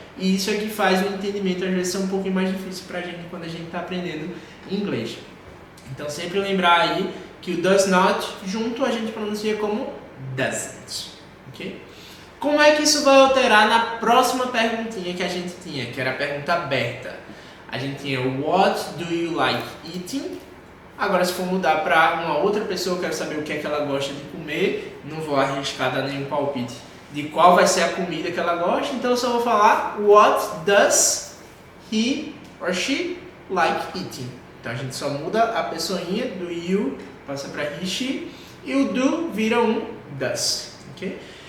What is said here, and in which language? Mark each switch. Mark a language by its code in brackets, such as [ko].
[pt] E isso é que faz o entendimento às vezes ser um pouquinho mais difícil pra gente quando a gente está aprendendo inglês. Então sempre lembrar aí que o does not junto a gente pronuncia como doesn't. Okay? Como é que isso vai alterar na próxima perguntinha que a gente tinha, que era a pergunta aberta? A gente tinha [en] what do you like eating? [pt] Agora se for mudar para uma outra pessoa, eu quero saber o que é que ela gosta de comer, não vou arriscar dar nenhum palpite de qual vai ser a comida que ela gosta, então eu só vou falar [en] what does he or she like eating. [pt] Então a gente só muda a pessoinha do you, passa para he, she, e o do vira um does. Okay?